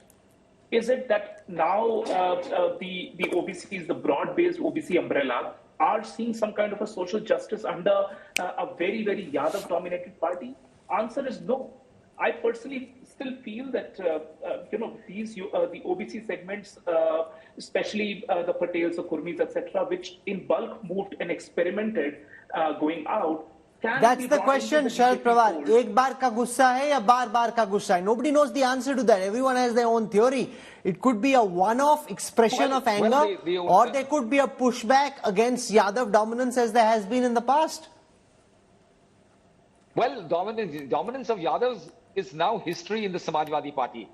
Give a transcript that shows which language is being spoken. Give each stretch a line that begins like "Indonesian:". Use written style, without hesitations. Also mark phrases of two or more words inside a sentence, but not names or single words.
English: Is it that now the OBCs, the broad-based OBC umbrella, are seeing some kind of a social justice under a very, very Yadav-dominated party? Answer is no. I personally still feel that the OBC segments, especially the Patels, the Kurmis, etc., which in bulk moved and experimented going out. That's the question, Sharad Pawar.
Hindi: Ek baar ka gussa hai ya baar ka gussa hai?
English: Nobody knows the answer to that. Everyone has their own theory. It could be a one-off expression of anger, or there could be a pushback against Yadav dominance as there has been in the past. Well, dominance of Yadav's is now history in the Samajwadi Party.